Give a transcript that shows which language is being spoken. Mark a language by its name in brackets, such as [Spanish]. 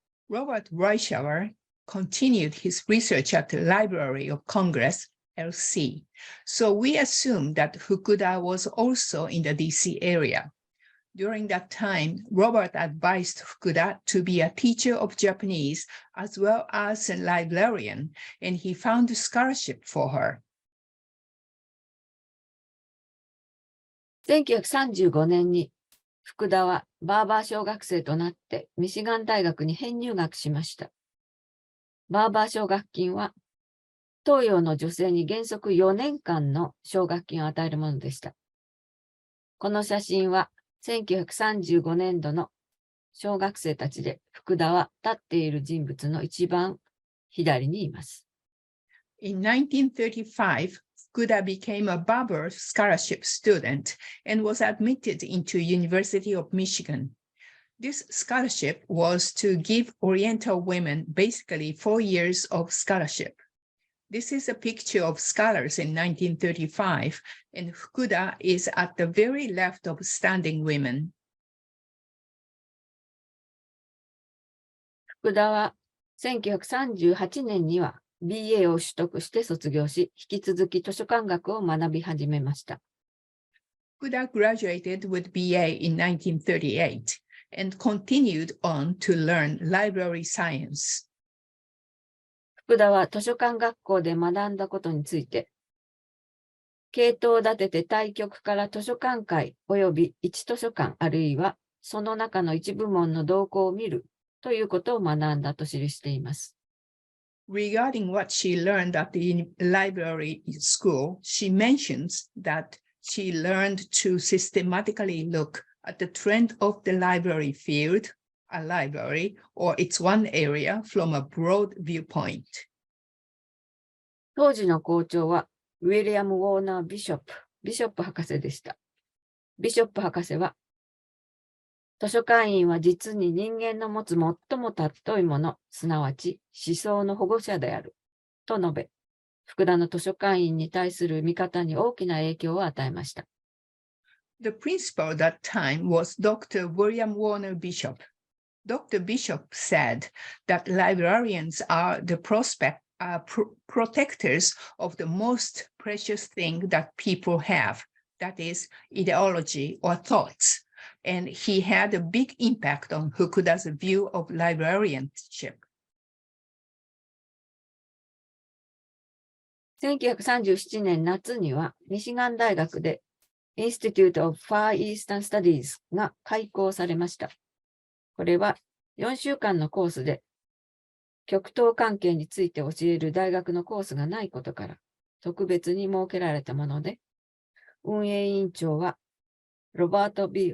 [English] Robert Reischauer continued his research at the Library of Congress, LC, so we assume that Fukuda was also in the DC area. During that time, Robert advised Fukuda to be a teacher of Japanese as well as a librarian, and he found scholarship for her. [Japanese] 1935年に福田はバーバー小学生となってミシガン大学に編入学しました。バーバー奨学金は東洋の女性に原則4年間の奨学金を与えるものでした。この写真は1935年度の小学生たちで、福田は立っている人物の一番左にいます。 [English] In 1935, Fukuda became a Barber Scholarship student and was admitted into University of Michigan. This scholarship was to give Oriental women basically 4 years of scholarship. This is a picture of scholars in 1935, and Fukuda is at the very left of standing women. [Japanese] 福田は1938年には BA を取得して卒業し、引き続き図書館学を学び始めました。 [English] Fukuda graduated with BA in 1938 and continued on to learn library science. [Japanese] 福田は図書館学校で学んだことについて、系統を立てて対局から図書館会及び一図書館あるいはその中の一部門の動向を見るということを学んだと記しています。 [English] Regarding what she learned at the library school, she mentions that she learned to systematically look at the trend of the library field, a library, or its one area from a broad viewpoint. [Japanese] 当時の校長はウィリアム・ウォーナー・ビショップ博士でした。ビショップ博士は、図書館員は実に人間の持つ最も尊いもの、すなわち思想の保護者である、と述べ、福田の図書館員に対する見方に大きな影響を与えました。 [English] The principal at that time was Dr. William Warner Bishop. Dr. Bishop said that librarians are the protectors of the most precious thing that people have, that is, ideology or thoughts. And he had a big impact on Fukuda's view of librarianship. [Japanese] 1937年夏にはミシガン大学で Institute of Far Eastern Studies が開講されました。これは4週間のコースで極東関係について教える大学のコースがないことから特別に設けられたもので、運営委員長はロバート・ B.